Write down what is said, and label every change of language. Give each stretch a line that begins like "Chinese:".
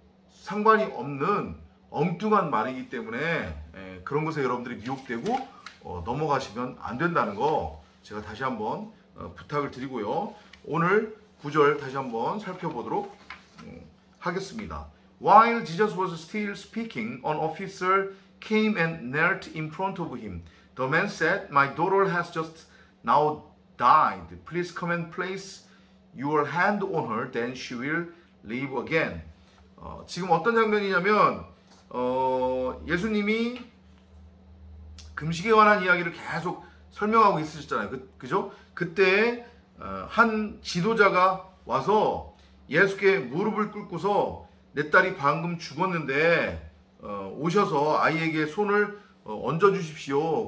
Korean: 상관이 없는 엉뚱한 말이기 때문에 그런 것에 여러분들이 미혹되고 넘어가시면 안 된다는 거 제가 다시 한번 부탁을 드리고요. 오늘 9절 다시 한번 살펴보도록 하겠습니다.
English: While Jesus was still speaking, an officer came and knelt in front of him. The man said, "My daughter has just now died. Please come and place your hand on her, then she will live again."
Korean: 지금 어떤 장면이냐면 예수님이 금식에 관한 이야기를 계속 설명하고 있으셨잖아요. 그죠? 그때 한 지도자가 와서 예수께 무릎을 꿇고서 내 딸이 방금 죽었는데 오셔서 아이에게 손을 얹어 주십시오.